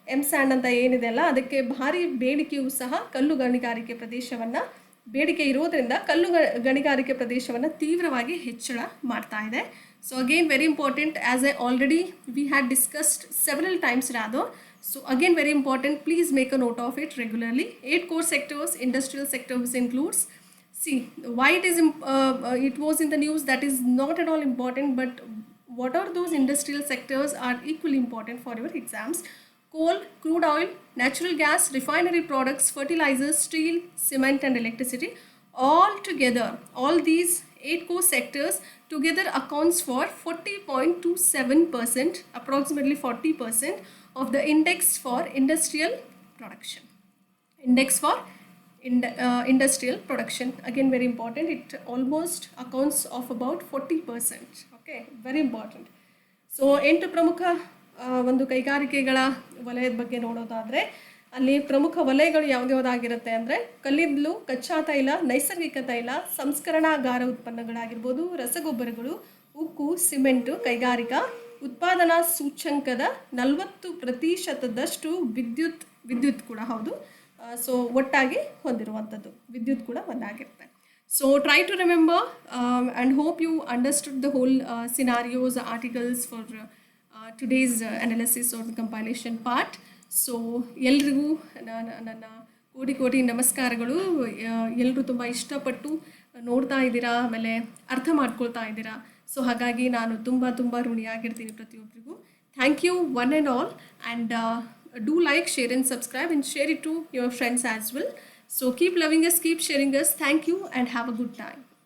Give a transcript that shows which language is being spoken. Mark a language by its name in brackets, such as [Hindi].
[Kannada] And ಅಂತ ಏನಿದೆ ಅಲ್ಲ, ಅದಕ್ಕೆ ಭಾರಿ ಬೇಡಿಕೆಯೂ ಸಹ ಕಲ್ಲು ಗಣಿಗಾರಿಕೆ ಪ್ರದೇಶವನ್ನು ಬೇಡಿಕೆ ಇರೋದರಿಂದ ಕಲ್ಲು ಗಣಿಗಾರಿಕೆ ಪ್ರದೇಶವನ್ನು ತೀವ್ರವಾಗಿ ಹೆಚ್ಚಳ ಮಾಡ್ತಾ ಇದೆ. [English] So again very important, as I already we had discussed several times rather. So again very important, please make a note of it regularly. 8 core sectors, industrial sectors includes. See, why it was in the news, that is not at all important, but what are those industrial sectors are equally important for your exams. Coal, crude oil, natural gas, refinery products, fertilizers, steel, cement and electricity. All together, all these 8 core sectors together accounts for 40.27%, approximately 40% of the index for industrial production. Index for industrial production, again very important, it almost accounts of about 40%. Okay, very important. [Kannada] So 8 ಪ್ರಮುಖ ಒಂದು ಕೈಗಾರಿಕೆಗಳ ವಲಯದ ಬಗ್ಗೆ ನೋಡೋದಾದರೆ ಅಲ್ಲಿ ಪ್ರಮುಖ ವಲಯಗಳು ಯಾವುದ್ಯಾವುದಾಗಿರುತ್ತೆ ಅಂದರೆ ಕಲ್ಲಿದ್ದಲು, ಕಚ್ಚಾ ತೈಲ, ನೈಸರ್ಗಿಕ ತೈಲ, ಸಂಸ್ಕರಣಾಗಾರ ಉತ್ಪನ್ನಗಳಾಗಿರ್ಬೋದು, ರಸಗೊಬ್ಬರಗಳು, ಉಕ್ಕು, ಸಿಮೆಂಟು, ಕೈಗಾರಿಕಾ ಉತ್ಪಾದನಾ ಸೂಚ್ಯಂಕದ 40% ವಿದ್ಯುತ್ ಕೂಡ ಹೌದು. ಸೊ ಒಟ್ಟಾಗಿ ಹೊಂದಿರುವಂಥದ್ದು ವಿದ್ಯುತ್ ಕೂಡ ಒಂದಾಗಿರುತ್ತೆ. [English] So try to remember and hope you understood the whole scenarios, articles for today's analysis are the compilation part. [Kannada] So ಎಲ್ರಿಗೂ ನನ್ನ ಕೋಟಿ ನಮಸ್ಕಾರಗಳು. ಎಲ್ಲರೂ ತುಂಬ ಇಷ್ಟಪಟ್ಟು ನೋಡ್ತಾ ಇದ್ದೀರಾ, ಆಮೇಲೆ ಅರ್ಥ ಮಾಡ್ಕೊಳ್ತಾ ಇದ್ದೀರಾ. ಸೊ ಹಾಗಾಗಿ ನಾನು ತುಂಬ ಋಣಿಯಾಗಿರ್ತೀನಿ ಪ್ರತಿಯೊಬ್ಬರಿಗೂ. [English] Thank you one and all, and do like, share and subscribe, and share it to your friends as well. So keep loving us, keep sharing us. Thank you and have a good time.